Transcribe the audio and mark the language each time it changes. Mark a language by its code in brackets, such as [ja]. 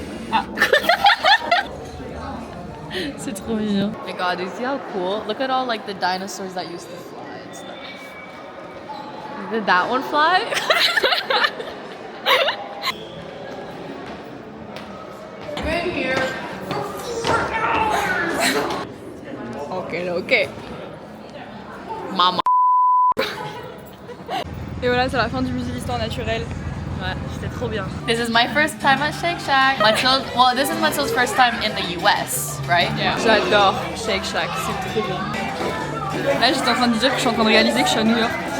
[fr] Ah. C'est trop mignon. [en] My god, god, do you see how cool? Look at all like the dinosaurs that used to fly and stuff. Did that one fly? Been here for 4 hours. Ok. Mama. [fr] Et voilà, c'est la fin du musée d'histoire naturelle. Ouais, c'était trop bien. [en] This is my first time at Shake Shack. Well, this is Mathilde's first time in the US, right? Yeah. [fr] J'adore Shake Shack, c'est trop bien. Là, j'étais en train de dire que je suis en train de réaliser que je suis à New York.